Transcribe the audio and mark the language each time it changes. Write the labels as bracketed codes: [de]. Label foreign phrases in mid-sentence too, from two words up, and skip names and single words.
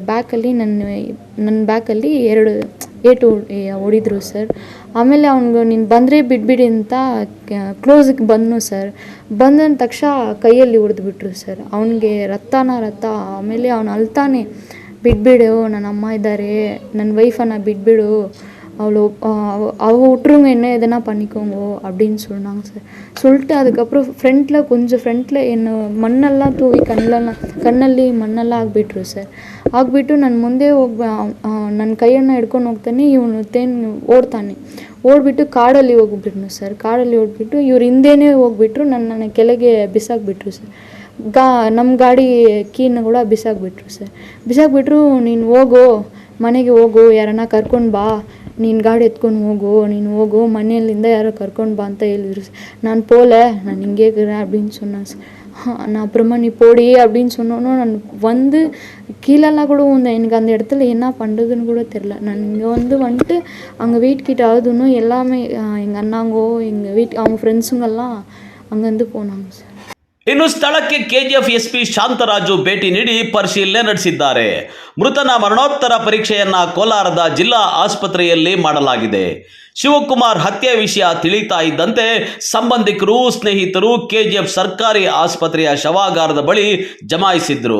[kn] ಬ್ಯಾಕಲ್ಲಿ ನನ್ನ ಬ್ಯಾಕಲ್ಲಿ 2 ಏಟು ಹೊಡಿದ್ರು ಸರ್. ಆಮೇಲೆ ಅವ್ನಿಗೆ ನೀನು ಬಂದರೆ ಬಿಟ್ಬಿಡಿ ಅಂತ ಕ್ಲೋಸಿಗೆ ಬಂದನು ಸರ್. ಬಂದ ತಕ್ಷಣ ಕೈಯಲ್ಲಿ ಹೊಡೆದ್ಬಿಟ್ರು ಸರ್. ಅವನಿಗೆ ರಕ್ತ. ಆಮೇಲೆ ಅವನು ಅಳ್ತಾನೆ, ಬಿಟ್ಬಿಡು, ನನ್ನ ಅಮ್ಮ ಇದ್ದಾರೆ, ನನ್ನ ವೈಫನ್ನು ಬಿಟ್ಬಿಡು, [ta] அவள் விட்டுருங்க, என்ன எதனா பண்ணிக்கோங்க அப்படின்னு சொன்னாங்க சார். சொல்லிட்டு அதுக்கப்புறம் ஃப்ரண்ட்டில் என்னை மண்ணெல்லாம் தூவி [kn] ಕಣ್ಣಲ್ಲಿ ಮಣ್ಣೆಲ್ಲ ಆಗಿಬಿಟ್ರು ಸರ್. ಆಗಿಬಿಟ್ಟು ನಾನು ಮುಂದೆ ನನ್ನ ಕೈಯನ್ನು ಹಿಡ್ಕೊಂಡು ಹೋಗ್ತಾನೆ. ಇವನು ಓಡ್ತಾನೆ. ಓಡ್ಬಿಟ್ಟು ಕಾಡಲ್ಲಿ ಹೋಗ್ಬಿಟ್ನು ಸರ್. ಕಾಡಲ್ಲಿ ಹೋಗ್ಬಿಟ್ಟು ಇವ್ರು ಹಿಂದೆನೇ ಹೋಗ್ಬಿಟ್ರು. ನನ್ನ ಕೆಳಗೆ ಬಿಸಾಕ್ಬಿಟ್ರು ಸರ್. ನಮ್ಮ ಗಾಡಿ ಕೀನ ಕೂಡ ಬಿಸಾಕ್ಬಿಟ್ರು ಸರ್. ಬಿಸಾಕ್ಬಿಟ್ರು, ನೀನು ಹೋಗು, ಮನೆಗೆ ಹೋಗು, ಯಾರನ್ನ ಕರ್ಕೊಂಡು ಬಾ, ನೀನು ಗಾಡಿ ಎತ್ಕೊಂಡು ಹೋಗು, ನೀನು ಹೋಗು, ಮನೆಯಲ್ಲಿಂದ ಯಾರೋ ಕರ್ಕೊಂಡು ಬಾ ಅಂತ ಹೇಳಿದ್ರು. [ta] நான் போல, நான் இங்கே இருக்கிறேன் அப்படின்னு சொன்னேன். நான் அப்புறமா நீ போடி அப்படின்னு சொன்னோன்னு நான் வந்து கீழெல்லாம் கூட வந்தேன். எனக்கு அந்த இடத்துல என்ன பண்ணுறதுன்னு கூட தெரில. நான் இங்கே வந்துட்டு அங்கே வீட்டுக்கிட்ட ஆகுதுன்னு எல்லாமே எங்கள் அண்ணாங்கோ எங்கள் அவங்க ஃப்ரெண்ட்ஸுங்கெல்லாம் அங்கேருந்து போனாங்க சார். [kn] ಇನ್ನು ಸ್ಥಳಕ್ಕೆ ಕೆಜಿಎಫ್ ಎಸ್ಪಿ ಶಾಂತರಾಜು ಭೇಟಿ ನೀಡಿ ಪರಿಶೀಲನೆ ನಡೆಸಿದ್ದಾರೆ. ಮೃತನ ಮರಣೋತ್ತರ ಪರೀಕ್ಷೆಯನ್ನ ಕೋಲಾರದ ಜಿಲ್ಲಾ ಆಸ್ಪತ್ರೆಯಲ್ಲಿ ಮಾಡಲಾಗಿದೆ. ಶಿವಕುಮಾರ್ ಹತ್ಯೆ ವಿಷಯ ತಿಳಿತಾ ಇದ್ದಂತೆ ಸಂಬಂಧಿಕರು, ಸ್ನೇಹಿತರು ಕೆಜಿಎಫ್ ಸರ್ಕಾರಿ ಆಸ್ಪತ್ರೆಯ ಶವಾಗಾರದ ಬಳಿ ಜಮಾಯಿಸಿದ್ರು.